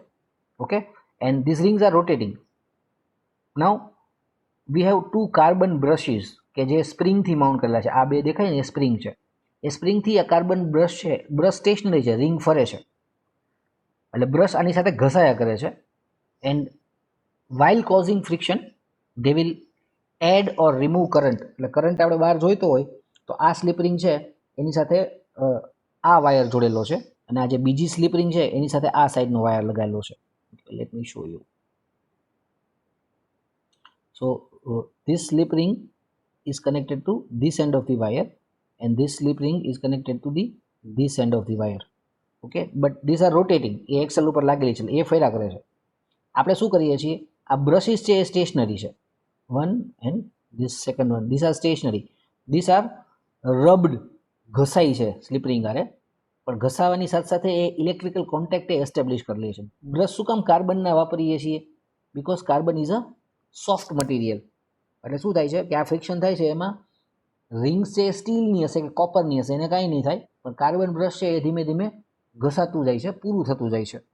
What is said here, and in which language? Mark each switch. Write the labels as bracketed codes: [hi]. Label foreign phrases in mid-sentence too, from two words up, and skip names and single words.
[en] okay, and this rings are rotating. now we have 2 carbon brushes [gu] કે જે સ્પ્રિંગથી માઉન્ટ કરેલા છે. આ બે દેખાય ને એ સ્પ્રિંગ છે, એ સ્પ્રિંગથી આ [en] carbon brush [gu] છે, [en] brush stationary [gu] છે, રિંગ ફરે છે એટલે બ્રશ આની સાથે ઘસાયા કરે છે. [en] એન્ડ while causing friction they will add or remove current. [gu] એટલે કરંટ આપણે બહાર જોઈતો હોય તો આ [en] slip ring [gu] છે એની સાથે આ વાયર જોડેલો છે અને આ જે બીજી [en] slip ring [gu] છે એની સાથે આ સાઈડનો વાયર લગાવેલો છે. [en] let me show you. સો this slip ring is connected to this end of the wire and this slip ring is connected to this end of the wire. Okay, but these are rotating. [gu] એ એક્સેલ ઉપર લાગેલી છે એ ફર્યા કરે છે. આપણે શું કરીએ છીએ? આ બ્રશિસ છે એ સ્ટેશનરી છે [en] 1 and this second one, these are stationary, these are rubbed, [gu] ઘસાઈ છે [en] slip ring [gu] આરે, પણ ઘસાવાની સાથે સાથે એ [en] electrical contact [gu] એ એસ્ટેબ્લિશ કરી લે છે. બ્રશ શું કામ કાર્બનના વાપરીએ છીએ? [en] because carbon is a soft material. [gu] એટલે શું થાય છે કે આ ફ્રિક્શન થાય છે એમાં રિંગ્સ છે સ્ટીલની હશે કે કોપરની હશે, એને કાંઈ નહીં થાય, પણ [en] carbon brush [gu] છે એ ધીમે ધીમે ઘસાતું જાય છે, પૂરું થતું જાય છે.